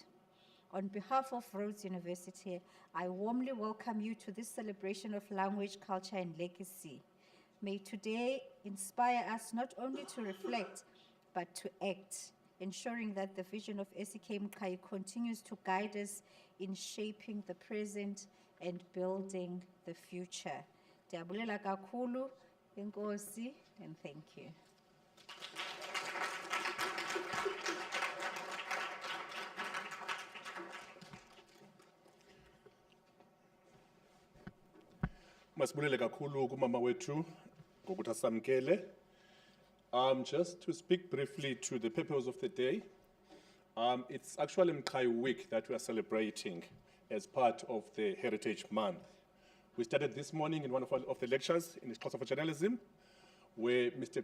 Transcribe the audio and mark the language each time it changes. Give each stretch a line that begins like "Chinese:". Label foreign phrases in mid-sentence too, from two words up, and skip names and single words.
English: On behalf of Rhodes University, I warmly welcome you to this celebration of language, culture, and legacy. May today inspire us not only to reflect, but to act, ensuring that the vision of SEK Mqhayi continues to guide us in shaping the present and building the future.
Xhosa: Ndiyabulela kakhulu, enkosi,
English: and thank you.
Xhosa: Masibulele kakhulu kumama wethu ngokuthi asamkele.
English: Just to speak briefly to the purpose of the day, it's actually Mqhayi Week that we are celebrating as part of the Heritage Month. We started this morning in one of the lectures in the course of journalism, where Mr.